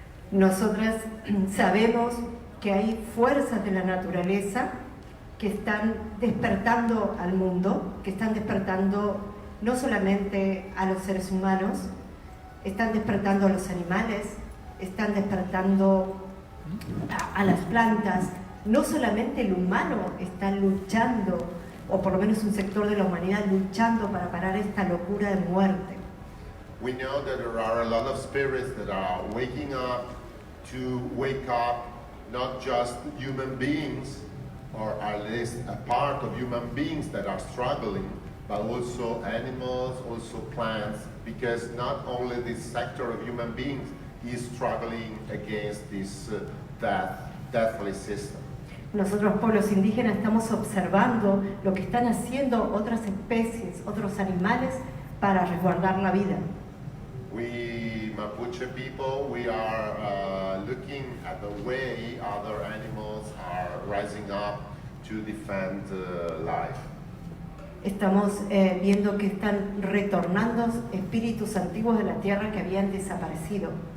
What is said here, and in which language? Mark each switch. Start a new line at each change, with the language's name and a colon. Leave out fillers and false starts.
Spanish: Nosotras sabemos que hay fuerzas de la naturaleza que están despertando al mundo, que están despertando no solamente a los seres humanos, están despertando a los animales, están despertando a las plantas. No solamente el humano está luchando, o por lo menos un sector de la humanidad luchando para parar esta locura de muerte.
English: We know that there are a lot of spirits that are waking up to wake up not just human beings, or at least a part of human beings that are struggling, but also animals, also plants, because not only this sector of human beings is struggling against this deathly system.
Spanish: Nosotros, pueblos indígenas, estamos observando lo que están haciendo otras especies, otros animales, para resguardar la vida.
English: We Mapuche people, we are looking at the way other animals are rising up to defend life.
Spanish: Estamos viendo que están retornando espíritus antiguos de la tierra que habían desaparecido.